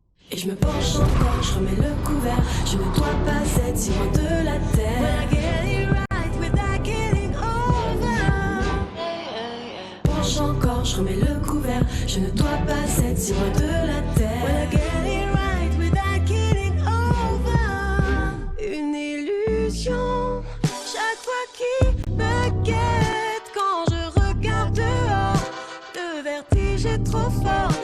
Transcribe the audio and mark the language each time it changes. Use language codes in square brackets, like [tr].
[fr] Et je me penche encore, je remets le couvert. Je ne dois pas être si loin de la terre. [en] When I get it right without getting over. [fr] Penche encore, je remets le couvert. Je ne dois pas être si loin de la terre. [en] When I get it right without getting over. [fr] Une illusion, chaque fois qui me guette. Quand je regarde dehors, le vertige est trop fort.